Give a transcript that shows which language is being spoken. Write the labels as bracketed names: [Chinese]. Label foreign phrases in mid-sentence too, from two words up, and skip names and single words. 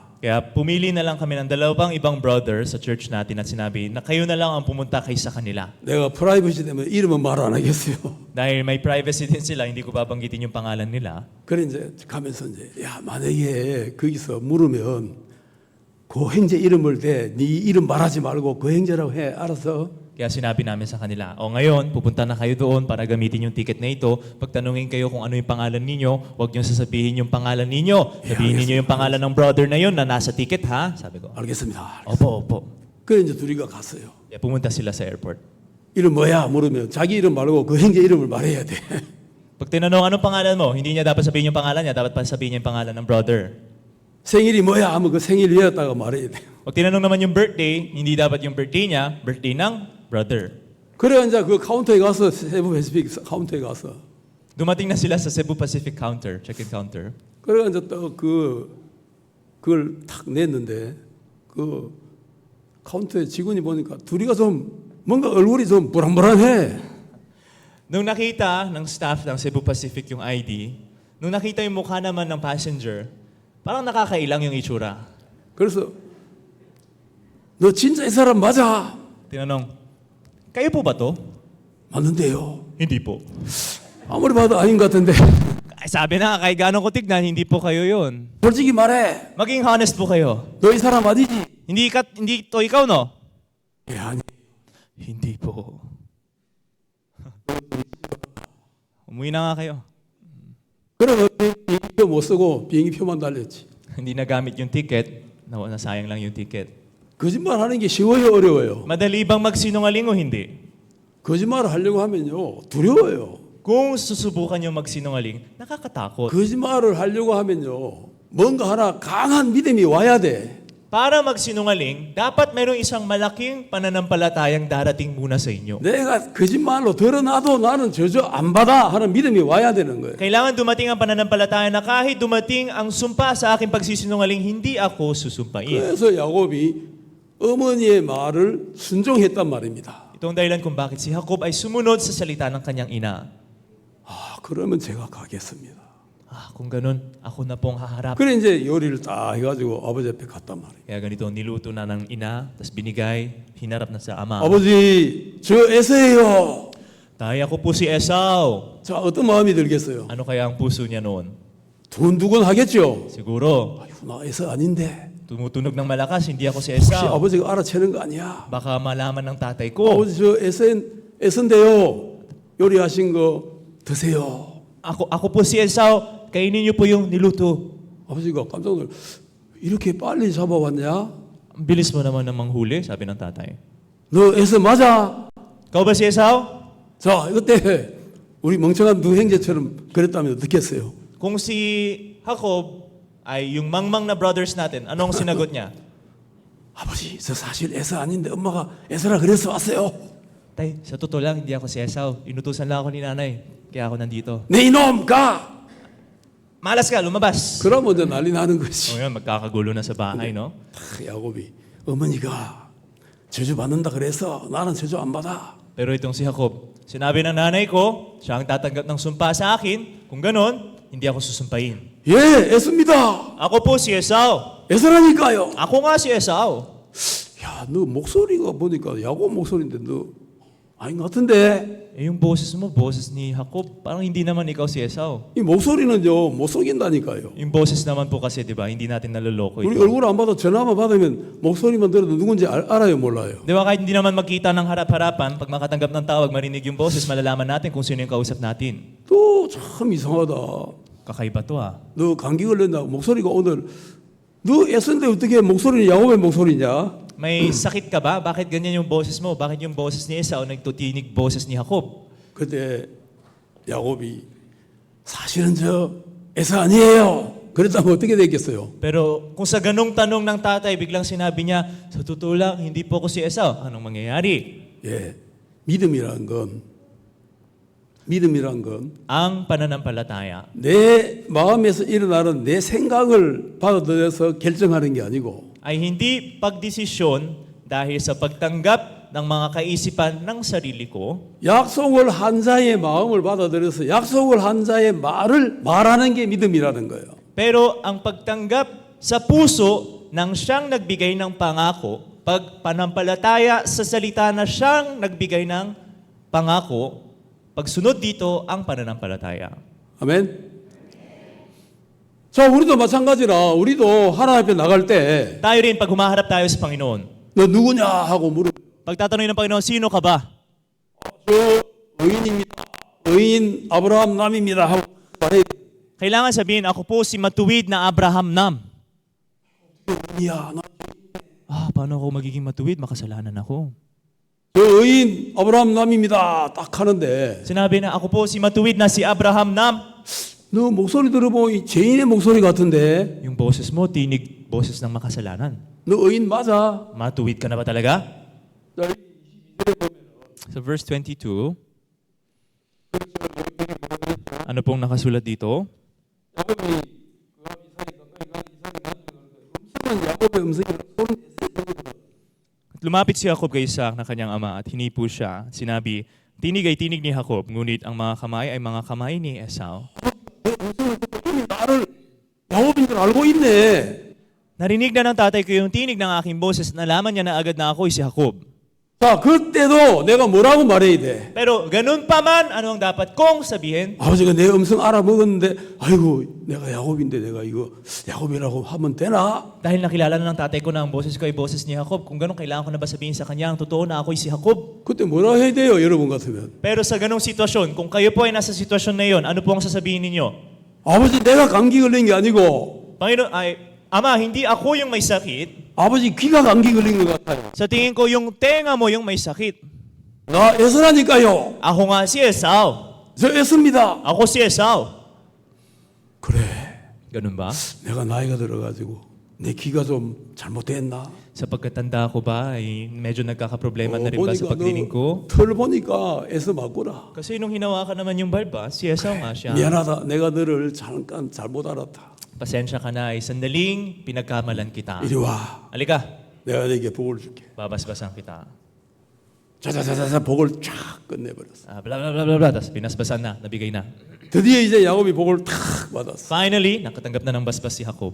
[Filipino] Kaya pumili na lang kami ng dalawang ibang brothers sa church natin at sinabi na kayo na lang ang pumunta kaysa kanila. [Korean] 내가 프라이버시 때문에 이름은 말 안 하겠어요. [Filipino] Dahil may privacy din sila, hindi ko babanggitin yung pangalan nila. [Korean] 그래 이제 가면서 이제 야 만약에 거기서 물으면 그 형제 이름을 대 네 이름 말하지 말고 그 형제라고 해 알았어? [Filipino] Kaya sinabi namin sa kanila, ngayon, pupunta na kayo doon para gamitin yung ticket na ito. Pagtanungin kayo kung ano yung pangalan ninyo, huwag niyong sasabihin yung pangalan ninyo. Sabihin ninyo yung pangalan ng brother na yun na nasa ticket, ha? Sabi ko, [Korean] 알겠습니다. [Filipino] opo. [Korean] 그래 이제 둘이가 갔어요. [Filipino] Kaya pumunta sila sa airport. [Korean] 이름 뭐야 물으면 자기 이름 말고 그 형제 이름을 말해야 돼. [Filipino] Pag tinanong anong pangalan mo, hindi niya dapat sabihin yung pangalan niya, dapat pa sabihin niya yung pangalan ng brother. [Korean] 생일이 뭐야 하면 그 생일 외웠다가 말해야 돼. [Filipino] Pag tinanong naman yung birthday, hindi dapat yung birthday niya, birthday ng brother. [Korean] 그래 이제 그 카운터에 가서 세부 패시픽 카운터에 가서 [Filipino] Dumating na sila sa Cebu Pacific counter, [English] check-in counter. [Korean] 그래 이제 또 그걸 탁 냈는데 그 카운터에 직원이 보니까 둘이가 좀 뭔가 얼굴이 좀 불안불안해. [Filipino] Nung nakita ng staff ng Cebu Pacific yung ID, nung nakita yung mukha naman ng passenger, parang nakakailang yung itsura. [Korean] 그래서 너 진짜 이 사람 맞아? [Filipino] Tinanong, kayo po ba to? [Korean] 맞는데요. [Filipino] Hindi po. [Korean] 아무리 봐도 아닌 것 같은데. [Filipino] Ay, sabi na, kahit gaano ko tignan, hindi po kayo yun. [Korean] 솔직히 말해. [Filipino] Maging honest po kayo. [Korean] 너 이 사람 맞이지? [Filipino] Hindi to ikaw, no? [Korean] 예, 아니. [Filipino] Hindi po. Umuwi na nga kayo. [Korean] 그러면 비행기표 못 쓰고 비행기표만 달렸지. [Filipino] Hindi nagamit yung ticket, nasayang lang yung ticket. [Korean] 거짓말하는 게 쉬워요, 어려워요? [Filipino] Madali bang magsinungaling o hindi? [Korean] 거짓말을 하려고 하면요, 두려워요. [Filipino] Kung susubukan yung magsinungaling, nakakatakot. [Korean] 거짓말을 하려고 하면요, 뭔가 하나 강한 믿음이 와야 돼. [Filipino] Para magsinungaling, dapat mayroong isang malaking pananampalatayang darating muna sa inyo. [Korean] 내가 거짓말로 드러나도 나는 저저 안 받아 하는 믿음이 와야 되는 거예요. [Filipino] Kailangan dumating ang pananampalataya na kahit dumating ang sumpa sa aking pagsisinungaling, hindi ako susumpain. [Korean] 그래서 야곱이 어머니의 말을 순종했단 말입니다. [Filipino] Ito ang dahilan kung bakit si Jacob ay sumunod sa salita ng kanyang ina. [Korean] 아, 그러면 제가 가겠습니다. [Filipino] Kung ganun, ako na pong haharap. [Korean] 그래 이제 요리를 딱 해가지고 아버지 앞에 갔단 말이에요. [Filipino] Kaya ganito, niluto na ng ina, tapos binigay, hinarap na sa ama. [Korean] 아버지, 저 에서예요. [Filipino] Tay, ako po si Esau. [Korean] 자, 어떤 마음이 들겠어요? [Filipino] Ano kaya ang puso niya noon? [Korean] 두근두근 하겠죠. [Filipino] Siguro, [Korean] 아이고, 나 에서 아닌데. [Filipino] tumutunog ng malakas, hindi ako si [Korean] 혹시 [Filipino] Esau. [Korean] 아버지가 알아채는 거 아니야? [Filipino] Baka malaman ng tatay ko. [Korean] 아버지 저 에서인데요. 요리하신 거 드세요. [Filipino] Ako po si Esau, kainin niyo po yung niluto. [Korean] 아버지가 깜짝 놀라. 이렇게 빨리 잡아왔냐? [Filipino] Ang bilis mo naman ng manghuli, sabi ng tatay. [Korean] 너 에서 맞아? [Filipino] Ikaw ba si Esau? [Korean] 자, 그때 우리 멍청한 두 형제처럼 그랬다면 어떻겠어요? [Filipino] Kung si Jacob ay yung mangmang na brothers natin, anong sinagot niya? [Korean] 아버지, 저 사실 에서 아닌데 엄마가 에서라 그래서 왔어요. [Filipino] Tay, sa totoo lang, hindi ako si Esau. Inutusan lang ako ni nanay, kaya ako nandito. [Korean] 내 이놈 가! [Filipino] Malas ka, lumabas. [Korean] 그러면 이제 난리 나는 [Filipino] O [Korean] 것이. [Filipino] yun, magkakagulo na sa bahay, no? [Korean] 야곱이 어머니가 저주 받는다 그래서 나는 저주 안 받아. [Filipino] Pero itong si Jacob, sinabi ng nanay ko, siya ang tatanggap ng sumpa sa akin. Kung ganon, hindi ako susumpain. [Korean] 예, 애씁니다. [Filipino] Ako po si Esau. [Korean] 애쓰라니까요. [Filipino] Ako nga si Esau. [Korean] 야, 너 목소리가 보니까 야곱 목소리인데 너 아닌 것 같은데? [Filipino] Eh yung boses mo, boses ni Jacob, parang hindi naman ikaw si Esau. [Korean] 이 목소리는요 못 속인다니까요. [Filipino] Yung boses naman po kasi, di ba, hindi natin naloloko [Korean] 우리 [Filipino] ito. [Korean] 얼굴 안 봐도 전화만 받으면 목소리만 들어도 누군지 알아요 몰라요? [Filipino] Di ba, kahit hindi naman magkita ng harap-harapan, pag makatanggap ng tawag, marinig yung boses, malalaman natin kung sino yung kausap natin. [Korean] 또 참 이상하다. [Filipino] Kakaiba to ah. [Korean] 너 감기 걸렸나? 목소리가 오늘 너 애쓴데 어떻게 목소리는 야곱의 목소리냐? [Filipino] May sakit ka ba? Bakit ganyan yung boses mo? Bakit yung boses ni Esau nagtutinig boses ni Jacob? [Korean] 그때 야곱이 사실은 저 에서 아니에요. 그랬다면 어떻게 됐겠어요? [Filipino] Pero kung sa ganong tanong ng tatay, biglang sinabi niya, sa totoo lang, hindi po ako si Esau. Anong mangyayari? [Korean] 예, 믿음이란 건 [Filipino] Ang pananampalataya [Korean] 내 마음에서 일어나는 내 생각을 받아들여서 결정하는 게 아니고 [Filipino] ay hindi pagdesisyon dahil sa pagtanggap ng mga kaisipan ng sarili ko, [Korean] 약속을 한 자의 마음을 받아들여서 약속을 한 자의 말을 말하는 게 믿음이라는 거예요. [Filipino] pero ang pagtanggap sa puso ng siyang nagbigay ng pangako, pagpanampalataya sa salita na siyang nagbigay ng pangako, pagsunod dito ang pananampalataya. [Korean] 아멘. 자, 우리도 마찬가지라 우리도 하나님 앞에 나갈 때 [Filipino] Tayo rin, pag humaharap tayo sa Panginoon, [Korean] 너 누구냐 하고 물어. [Filipino] pagtatanungin ng Panginoon, sino ka ba? [Korean] 저 의인입니다. 의인 아브라함 남입니다 하고 말해. [Filipino] Kailangan sabihin, ako po si matuwid na Abraham Nam. [Korean] 야, 나 [Filipino] Paano ako magiging matuwid? Makasalanan ako. [Korean] 저 의인 아브라함 남입니다. 딱 하는데 [Filipino] Sinabi na, ako po si matuwid na si Abraham Nam. [Korean] 너 목소리 들어보면 이 죄인의 목소리 같은데 [Filipino] Yung boses mo, tinig boses ng makasalanan. [Korean] 너 의인 맞아? [Filipino] Matuwid ka na ba talaga? So verse 22, ano pong nakasulat dito? [Korean] 야곱의 음성이 소름. [Filipino] Lumapit si Jacob kay Isaac na kanyang ama at hinipo siya. Sinabi, tinig ay tinig ni Jacob, ngunit ang mga kamay ay mga kamay ni Esau. [Korean] 나를 야곱인 줄 알고 있네. [Filipino] Narinig na ng tatay ko yung tinig ng aking boses at nalaman niya na agad na ako'y si Jacob. [Korean] 자, 그때도 내가 뭐라고 말해야 돼? [Filipino] Pero ganun pa man, ano ang dapat kong sabihin? [Korean] 아버지가 내 음성 알아먹었는데, 아이고, 내가 야곱인데 내가 이거 야곱이라고 하면 되나? [Filipino] Dahil nakilala na ng tatay ko na ang boses ko ay boses ni Jacob, kung ganun, kailangan ko na ba sabihin sa kanya ang totoo na ako'y si Jacob? [Korean] 그때 뭐라 해야 돼요, 여러분 같으면? [Filipino] Pero sa ganung sitwasyon, kung kayo po ay nasa sitwasyon na yon, ano po ang sasabihin ninyo? [Korean] 아버지, 내가 감기 걸린 게 아니고, [Filipino] Panginoon, Ama, hindi ako yung may sakit. [Korean] 아버지 귀가 감기 걸린 것 같아요. [Filipino] Sa tingin ko, yung tenga mo yung may sakit. [Korean] 나 에서라니까요. [Filipino] Ako nga si Esau. [Korean] 저 에서입니다. [Filipino] Ako si Esau. [Korean] 그래, [Filipino] Ganun ba? [Korean] 내가 나이가 들어가지고 내 귀가 좀 잘못됐나? [Filipino] Sa pagkatanda ko ba, ay medyo nagkakaproblema na rin ba sa [Korean] 보니까 [Filipino] pagdinig ko? [Korean] 털 보니까 에서 맞구나. [Filipino] Kasi nung hinawakan naman yung barba, si Esau nga siya. [Korean] 미안하다. 내가 너를 잠깐 잘못 알았다. [Filipino] Pasensya ka na, ay sandaling pinagkamalan kita. [Korean] 이리 와. [Filipino] Halika, [Korean] 내가 네게 복을 줄게. [Filipino] babasbasan kita. [Korean] 자자자자자 복을 쫙 끝내버렸어. [Filipino] Bla bla bla bla bla, tapos pinasbasan na, nabigay na. [Korean] 드디어 이제 야곱이 복을 탁 받았어. [Filipino] Finally, nakatanggap na ng basbas si Jacob.